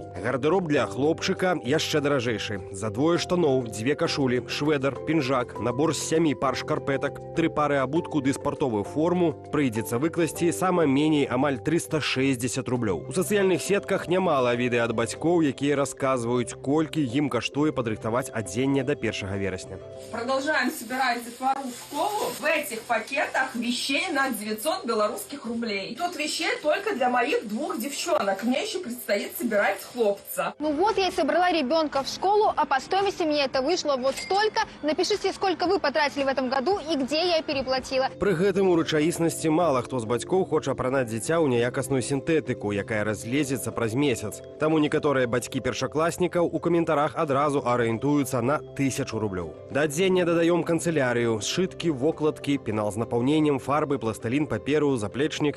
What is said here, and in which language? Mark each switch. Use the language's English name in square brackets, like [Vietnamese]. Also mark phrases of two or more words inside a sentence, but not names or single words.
[Belarusian] Гардароб для хлопчыка яшчэ даражэйшы. За 2 штаноў, 2 кашулі, швэдар, пінжак, набор з 7 пар шкарпетак, 3 пары абутку ды спартовую форму прыйдзецца выкласці сама меней амаль 360 рублёў. У сацыяльных сетках нямала відэа ад бацькоў, якія расказваюць, колькі ім каштуе падрыхтаваць адзенне до 1 верасня. [Russian] Продолжаем собирать детвору в школу. В этих пакетах вещей на 900 белорусских рублей. Тут вещей только для моих 2 девчонок. Мне еще предстоит собирать хлопца. Ну вот я и собрала ребенка в школу, а по стоимости мне это вышло вот столько. Напишите, сколько вы потратили в этом году и где я переплатила. [Belarusian] Пры гэтым у рэчаіснасці мала хто з бацькоў хоча апранаць дзіця ў няякасную сінтэтыку, якая разлезецца праз месяц. Таму некаторыя бацькі першакласнікаў у каментарах адразу арыентуюцца на 1000 рублёў. Да адзення дадаём канцылярыю, сшыткі, вокладкі, пенал з напаўненнем, фарбы, пластылін, паперу, заплечнік.